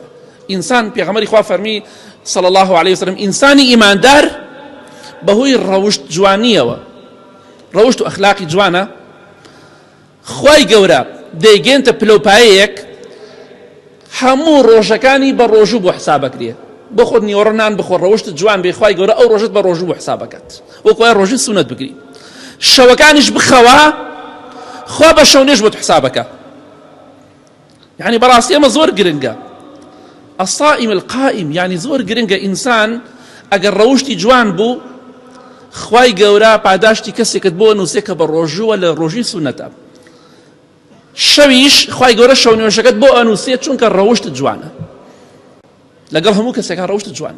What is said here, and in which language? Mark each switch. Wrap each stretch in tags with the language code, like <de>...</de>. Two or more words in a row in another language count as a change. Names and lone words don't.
<ckb>ئینسان پێغەمبەری خوا فەرمی</ckb> <ar>صلی الله عليه وسلم</ar> <ckb>ئینسانی ئیماندار بەهۆی ڕەوشت جوانیەوە ڕەوشت و ئەخلاقی جوانە خوای گەورە دەیگێنتە پلەپایەیەک هەموو ڕۆژەکانی بە ڕۆژوو بۆ حسابەکرێ بۆ خۆت نیوەڕۆنان بخۆ ڕەوشت جوان بێ خوای گەورە ئەو ڕۆژت بە ڕۆژوو بۆ حسابەکەت وەکو وای ڕۆژی سونەت بگری شەوەکانیش بخەوە خوا بە شەو نوێژ بۆت حسابەکە. یعنی بەڕاستی ئەمە زۆر گرنگە.</ckb> <ar>الصائم القائم</ar> <ckb>يعني زۆر گرنگە ئینسان ئەگەر ڕەوشتی جوان بوو خوای گەورە پاداشتی کەسێکت بۆ نووسێ کە بە ڕۆژووە لە ڕۆژی سونەتە شەویش خوای گەورە شەو نوێژەکەت بۆ ئەنووسێت چونکە ڕەوشتت جوانە لەگەڵ هەموو کەسێکە ڕەوشتت جوانە.</ckb>